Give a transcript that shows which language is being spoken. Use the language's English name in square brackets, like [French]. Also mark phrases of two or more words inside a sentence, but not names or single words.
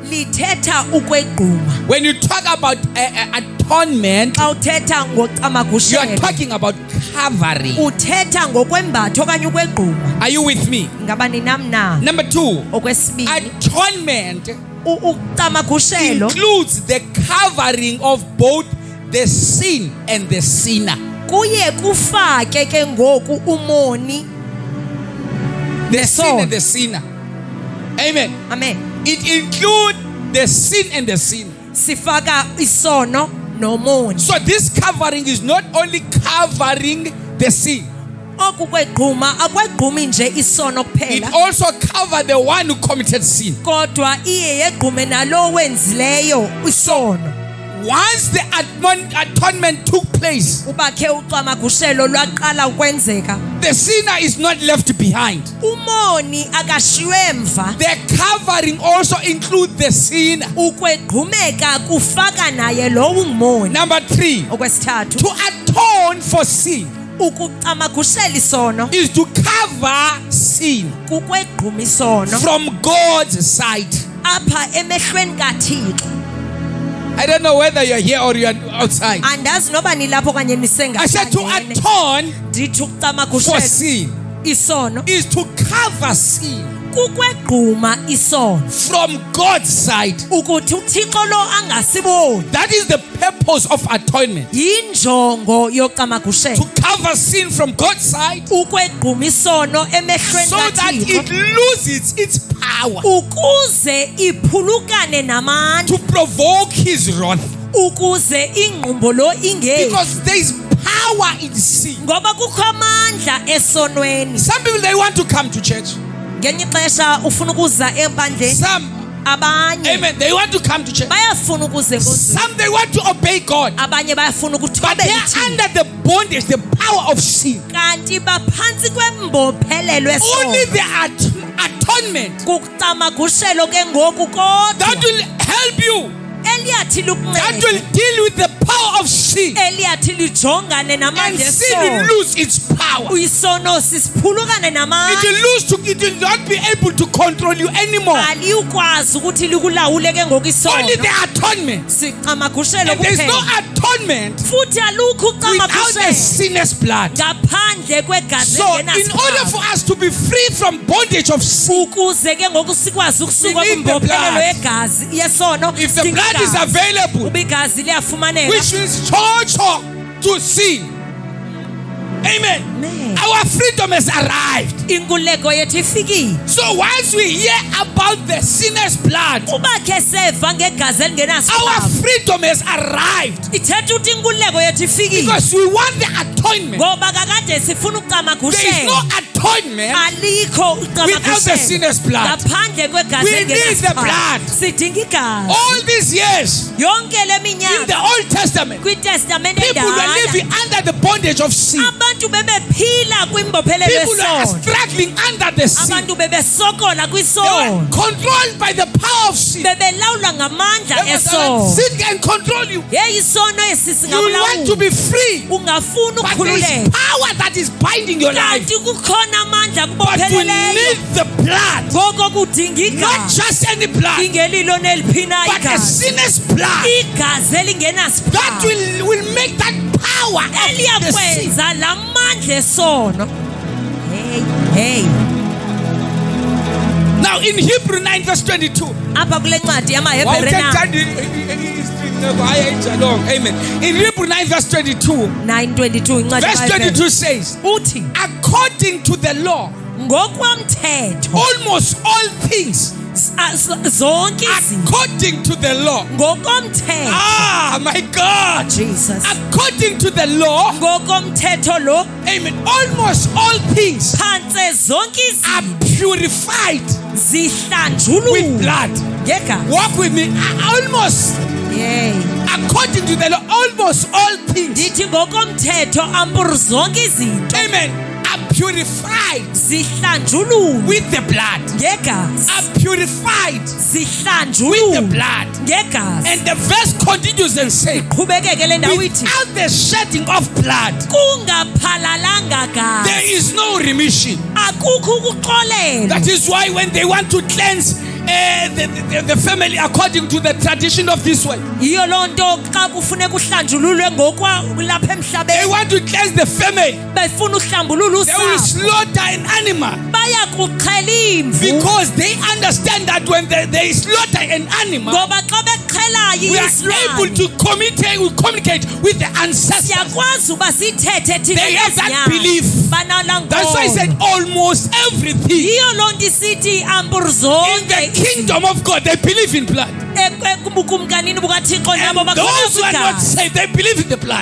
[English] When you talk about atonement, you are talking about covering. Are you with me? Number two, atonement includes the covering of both the sin and the sinner. [Xhosa] kuye kufake ke ngoku umoni [English] the sin and the sinner. Amen. Amen. It includes the sin and the sinner. [Xhosa] Sifaka isono nomoni. [English] So this covering is not only covering the sin. [Xhosa] Okukwegquma akwegqumi nje isono kuphela. [English] It also covers the one who committed sin. [Xhosa] Kodwa iye yegqume nalo wenzileyo isono. [English] Once the atonement took place, [Xhosa] ubakhe ucamagushelo lwaqala ukwenzeka, [English] the sinner is not left behind. [Xhosa] Umoni akashiywe emva. [English] The covering also includes the sinner. [Xhosa] Ukwegqumeka kufaka naye lowo ngumoni. [English] Number 3, [Xhosa] okwesithathu, [English] to atone for sin [Xhosa] ukucamagushela isono [English] is to cover sin [Xhosa] kukwegquma isono [English] from God's side. [Xhosa] apha emehlweni kaThixo. [English] I don't know whether you're here or you're outside. [Xhosa] Andazi noba nilapho kanye [English] I said to [Xhosa] nisengaphandle. [English] atone [Xhosa] Ndithi [English] for [Xhosa] ukucamagushela [English] sin [Xhosa] isono [English] is to cover sin [Xhosa] kukwegquma isono [English] from God's side. [Xhosa] ukuthi uThixo lo angasiboni. [English] That is the purpose of atonement. [Xhosa] Yinjongo yokucamagushela. [English] To cover sin from God's side [Xhosa] Ukwegquma isono emehlweni [English] so that it [Xhosa] kaThixo [English] loses its power [Xhosa] ukuze iphulukane namandla, [English] to provoke his wrath. [Xhosa] ukuze ingqumbo lo ingeni, [English] Because there is power in sin. [Xhosa] ngoba kukho amandla esonweni. [English] Some people, they want to come to church. [Xhosa] Ngenye ixesha ufuna ukuza empandleni, [English] Some, [Xhosa] abanye [English] amen, they want to come to church. [Xhosa] bayafuna ukuza enkonzweni, [English] Some, they want to obey God. [Xhosa] abanye bayafuna [English] But [Xhosa] ukuthobela [English] they are [Xhosa] ithini, [English] under the bondage, the power of sin. [Xhosa] kanti baphansi kwembophelelo [English] Only [Xhosa] esono. [English] the atonement [Xhosa] Kucamagushelo ke ngoku kodwa [English] that will help you, [Xhosa] eliyathi [English] that will [Xhosa] lukuncede, [English] deal with the power of sin. [Xhosa] eliyathi lijongane [English] And [Xhosa] namandla [English] sin will [Xhosa] esono. [English] lose its power. [Xhosa] Isono sisiphulukane [English] It [Xhosa] namandla, [English] will will not be able to control you anymore. [Xhosa] aliyukwazi ukuthi likulawule ke ngoku [English] Only [Xhosa] isono. [English] the atonement. [Xhosa] Sicamagushelo [English] And there is no [Xhosa] kuphela, [English] atonement [Xhosa] futhi alukho [English] without the [Xhosa] ucamagushelo [English] sinner's blood. [Xhosa] ngaphandle kwegazi [English] So, in order for [Xhosa] engenasiphalo. [English] us to be free from bondage of sin, [Xhosa] Ukuze ke ngoku sikwazi ukusuka [English] We need the [Xhosa] kwimbophelelo [English] blood. [Xhosa] yegazi yesono, [English] if the blood is [Xhosa] sidinga [English] available, [Xhosa] uba igazi liyafumaneka. [English] which means torture to sin. Amen. Amen. Our freedom has arrived. [Xhosa] Inkululeko yethu ifikile. [English] So once we hear about the sinner's blood, [Xhosa] Kuba ke seva ngegazi [English] our [Xhosa] elingenasiphalo, [English] freedom has arrived. [Xhosa] ithetha ukuthi inkululeko yethu ifikile, [English] Because we want the atonement. [Xhosa] ngoba kakade sifuna [English] There is no [Xhosa] ucamagushelo. [English] atonement [Xhosa] Alikho [English] without the [Xhosa] ucamagushelo [English] sinner's blood. [Xhosa] ngaphandle kwegazi [English] We need the [Xhosa] elingenasiphalo. [English] blood. [Xhosa] Sidinga igazi. [English] All these years [Xhosa] Yonke le [English] in the [Xhosa] minyaka [English] Old Testament, [Xhosa] kwitestamente [English] people were [Xhosa] endala, [English] living under the bondage of sin. [Xhosa] abantu bebephila kwimbophelelo [English] People are [Xhosa] yesono, [English] struggling under the sin. [Xhosa] abantu bebesokola [English] They were [Xhosa] kwisono, [English] controlled by the power of sin. [Xhosa] bebelawulwa ngamandla esono. [English] Sin can control you. [Xhosa] Hey, isono esi [English] You want to [Xhosa] singabulawuli, [English] be free, [Xhosa] ungafuna [English] but there is [Xhosa] ukukhululeka, [English] power that is binding your life. [Xhosa] kanti kukhona amandla [English] But you [Xhosa] kubopheleleyo. [English] need the blood, [Xhosa] Ngoko kudinga [English] not [Xhosa] igazi, [English] just any blood, [Xhosa] ingelilo neliphina [English] but a [Xhosa] igazi, [English] sinner's blood [Xhosa] igazi [English] that [Xhosa] elingenasiphalo, [English] will make that power of the sin. [Xhosa] eliyakwenza la mandla esono. [English] Hey, Now in Hebrew 9 verse 22. [Xhosa] apha kule ncwadi yamaHebhere 9, [English] Amen. In Hebrew 9 verse 22, [Xhosa] 9:22 incwadi [English] verse [Xhosa] yamaHebhere [English] 22 says, [Xhosa] uthi, [English] according to the law, [Xhosa] ngokwamthetho [English] almost all things, [Xhosa] zonke izinto [English] according to the law. [Xhosa] ngokomthetho. [English] Ah, my God. Jesus. According to the law, [Xhosa] Ngokomthetho lo, [English] amen, almost all things [Xhosa] phantse zonke [English] are [Xhosa] izinto [English] purified with [Xhosa] zihlanjululwe [English] blood. [Xhosa] ngegazi. [English] Walk with me. Almost, Yey. according to the law, almost all things, [Xhosa] Ndithi ngokomthetho ampuru zonke izinto [English] amen, are purified [Xhosa] zihlanjululwe [English] with the blood. [Xhosa] ngegazi. [English] Are purified with the [Xhosa] Zihlanjululwe [English] blood. [Xhosa] ngegazi. [English] And the verse continues and says, [Xhosa] Qhubekeke le ndawo ithi, [English] without the shedding of blood, [Xhosa] kungaphalalanga gazi [English] there is no remission. [Xhosa] akukho ukuxolela. [English] That is why when they want to cleanse the family according to the tradition of this way, [Xhosa] Yiyo loo nto xa kufuneka uhlanjululwe ngokwalapha [English] they [Xhosa] emhlabeni, [English] want to cleanse the family. [Xhosa] befuna uhlambulula [English] They will [Xhosa] usapho, [English] slaughter an animal [Xhosa] baya kuxhela imvu, [English] because they understand that when they slaughter an animal, [Xhosa] ngoba xa bexhela [English] We are able to communicate with the ancestors. They have that belief. That's why I said almost everything. In the kingdom of God, they believe in blood. And those who are not saved, they believe in the blood.